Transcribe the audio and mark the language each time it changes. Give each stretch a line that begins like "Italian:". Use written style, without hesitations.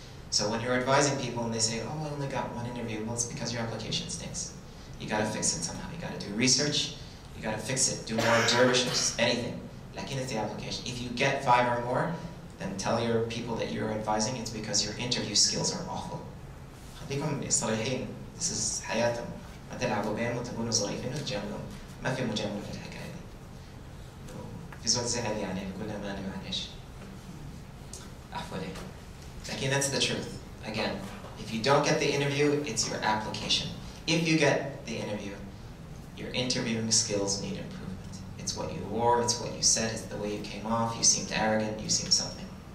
English: So when you're advising people and they say, oh, I only got 1 interview, well, it's because your application stinks. You got to fix it somehow. You got to do research. You got to fix it. Do more observations, anything. Like in the application. If you get 5 or more, then tell your people that you're advising it's because your interview skills are awful.
Arabic: خليكم صريحين.
English: This is
Arabic: حياتهم. ما تلعبوا بينهم وتكونوا ظريفين وتجاملوا. ما في مجاملة في الحكاية دي. في زول زعل يقولنا ما أنا معلش. عفوا عليك.
English: Again, that's the truth. Again, if you don't get the interview, it's your application. If you get the interview, your interviewing skills need improvement. It's what you wore, it's what you said, it's the way you came off, you seemed arrogant, you seemed something.